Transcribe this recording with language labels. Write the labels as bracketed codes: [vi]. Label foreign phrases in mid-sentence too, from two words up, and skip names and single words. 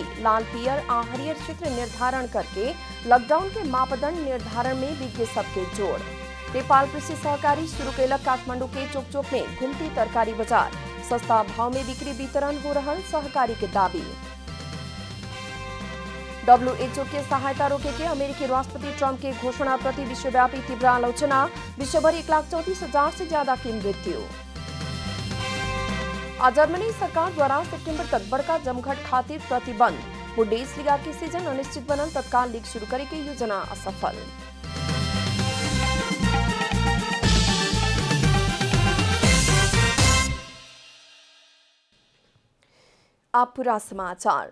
[bho] लाल पियर आ हरियर क्षेत्र निर्धारण करके लॉकडाउन के मापदंड निर्धारण में विज्ञ सबके जोड़। नेपाल कृषि सहकारी शुरू कैलक काठमांडू के चौक चौक में घुमती तरकारी बाजार। सस्ता भाव में बिक्री वितरण हो रहल सहकारी के दावी। WHO के सहायता रोके के अमेरिकी राष्ट्रपति ट्रंप के घोषणा प्रति विश्वव्यापी तीव्र आलोचना। विश्वभर 1,34,000 से ज्यादा की मृत्यु। जर्मनी सरकार द्वारा सितंबर तक बड़का जमघट खातिर प्रतिबंध। बुंडेसलीगा के सीजन अनिश्चित बनल, तत्काल लीग शुरू करे के योजना असफल। आप पूरा समाचार।